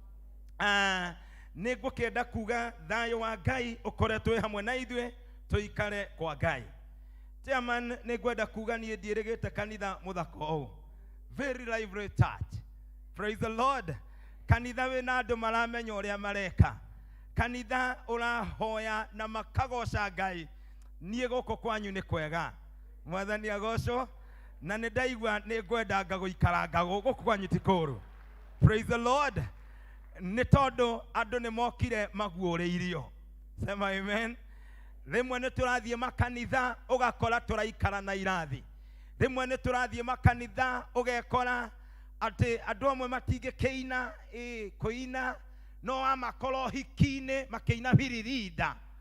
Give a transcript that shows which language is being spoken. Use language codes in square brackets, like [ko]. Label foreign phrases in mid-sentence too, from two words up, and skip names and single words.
[ki] nĩ ngũkĩenda kuga thayũ wa Ngai ũkoretwo hamwe na ithuĩ tũikare kwa Ngai chairman nĩ ngwenda kuga niĩ ndiĩrĩgĩte kanitha mũthaka ũũ [en] very lively church praise the Lord [ki] kanitha wina andu maramenya uria mareka, kanitha urahoya na makagoca Ngai, nie guko kwanyu ni kwega. Mwathani agocwo, na nĩ ndaigua nĩ ngwenda ngagũikaranga guku kwanyu ti kũru. [en] Praise the Lord. [ki] Nĩ tondũ andũ nĩ mokire maguũrĩirio. [sw] Sema amen. [ki] Rĩmwe nĩ tũrathiĩ makanitha ũgakora tũraikara na irathi. Rĩmwe nĩ tũrathiĩ makanitha ũgekora atĩ andũ amwe matingĩkĩina kũina, no amakorwo hiki-inĩ makĩina biririnda.